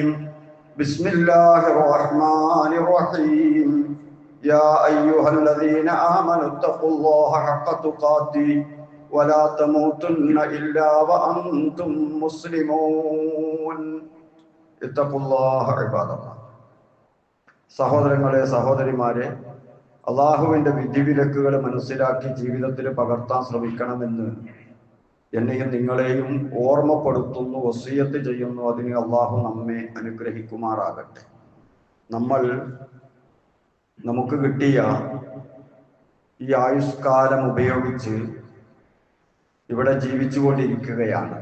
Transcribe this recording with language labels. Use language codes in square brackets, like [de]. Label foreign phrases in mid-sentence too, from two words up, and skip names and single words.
[ar] بسم الله الرحمن الرحيم. يا أيها الذين آمنوا اتقوا الله حق تقاته ولا تموتن إلا وأنتم مسلمون. اتقوا الله عباد الله. [ml] സഹോദരങ്ങളെ സഹോദരിമാരെ, അള്ളാഹുവിൻ്റെ വിധിവിലക്കുകൾ മനസ്സിലാക്കി ജീവിതത്തിൽ പകർത്താൻ ശ്രമിക്കണമെന്ന് എന്നെയും നിങ്ങളെയും ഓർമ്മപ്പെടുത്തുന്നു, വസിയത്ത് ചെയ്യുന്നു. അതിന് അള്ളാഹു നമ്മെ അനുഗ്രഹിക്കുമാറാകട്ടെ. നമുക്ക് കിട്ടിയ ഈ ആയുഷ്കാലം ഉപയോഗിച്ച് ഇവിടെ ജീവിച്ചുകൊണ്ടിരിക്കുകയാണ്.